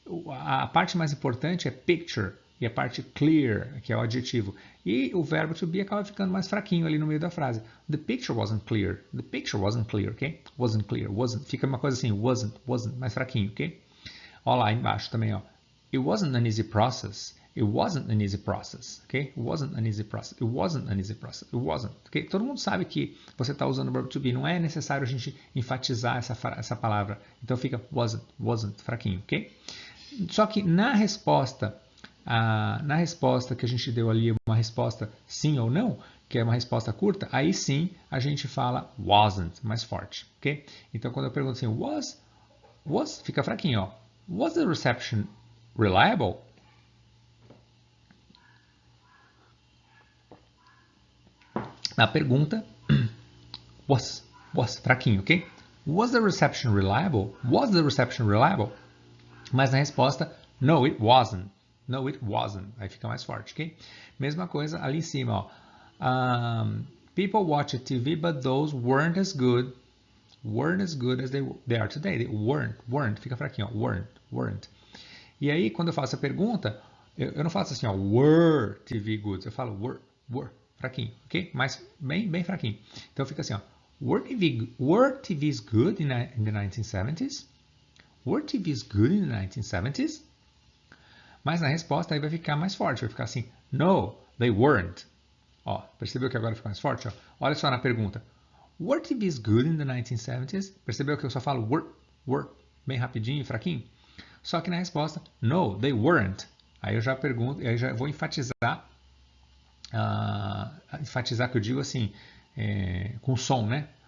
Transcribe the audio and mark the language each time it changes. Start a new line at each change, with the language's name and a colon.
Portuguese: A parte mais importante é picture e a parte clear, que é o adjetivo. E o verbo to be acaba ficando mais fraquinho ali no meio da frase.
English: The picture wasn't clear, ok?
Portuguese: Wasn't clear, fica uma coisa assim, wasn't, mais fraquinho, ok? Olha lá embaixo também, ó.
English: It wasn't an easy process. It wasn't an easy process, ok? It wasn't an easy process. It wasn't an easy process. It wasn't, ok?
Portuguese: Todo mundo sabe que você está usando o verbo to be. Não é necessário a gente enfatizar essa palavra. Então fica wasn't, fraquinho, ok? Só que na resposta que a gente deu ali, uma resposta sim ou não, que é uma resposta curta, aí sim a gente fala wasn't, mais forte, ok? Então quando eu pergunto assim, was fica fraquinho, ó.
English: Was the reception reliable?
Portuguese: Na pergunta, was, fraquinho, ok?
English: Was the reception reliable? Was the reception reliable?
Portuguese: Mas na resposta,
English: no, it wasn't. No, it wasn't.
Portuguese: Aí fica mais forte, ok? Mesma coisa ali em cima, ó.
English: People watched TV, but those weren't as good as they are today. They weren't.
Portuguese: Fica fraquinho, ó. Weren't. E aí, quando eu faço a pergunta, eu não faço assim, ó,
English: were TV good.
Portuguese: Eu falo were. Fraquinho, ok? Mas bem fraquinho. Então fica assim, ó.
English: Were TVs good in the 1970s? Were TVs good in the 1970s?
Portuguese: Mas na resposta aí vai ficar mais forte. Vai ficar assim,
English: no, they weren't.
Portuguese: Ó, percebeu que agora fica mais forte? Ó? Olha só na pergunta.
English: Were TVs good in the 1970s?
Portuguese: Percebeu que eu só falo were, bem rapidinho e fraquinho? Só que na resposta,
English: no, they weren't.
Portuguese: Aí eu já pergunto, aí já vou enfatizar que eu digo assim, com som, né?